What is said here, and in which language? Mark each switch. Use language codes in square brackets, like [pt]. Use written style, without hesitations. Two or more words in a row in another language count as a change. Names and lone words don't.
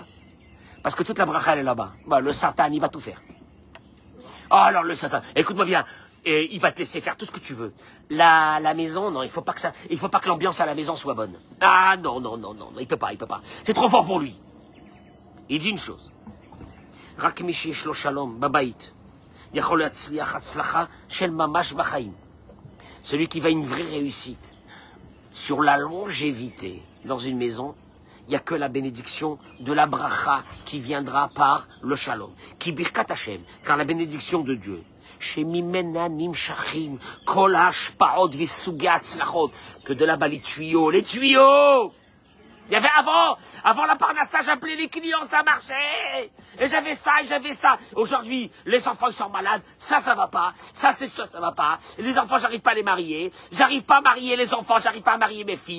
[fr] Parce que toute la bracha, elle est là-bas. Bah, le Satan, il va tout faire. Oh, alors le Satan, écoute-moi bien. Et il va te laisser faire tout ce que tu veux. La maison, non, il faut pas que l'ambiance à la maison soit bonne. Ah, non, il peut pas. C'est trop fort pour lui. Il dit une chose. [he] רק מי שיש לו שלום בבית. יכול להצליח הצלחה של ממש בחיים. [fr] Celui qui va une vraie réussite sur la longévité dans une maison, il n'y a que la bénédiction de la bracha qui viendra par le shalom. [he] כי ברכת השם, [fr] car la bénédiction de Dieu. [he] שממנה נמשכים כל השפעות וסוגי הצלחות. [fr] Que de là-bas les tuyaux. Il y avait avant la parnassa, j'appelais les clients, ça marchait. Et j'avais ça. Aujourd'hui, les enfants, ils sont malades. Ça va pas. Ça va pas. Les enfants, j'arrive pas à les marier. J'arrive pas à marier les enfants, j'arrive pas à marier mes filles.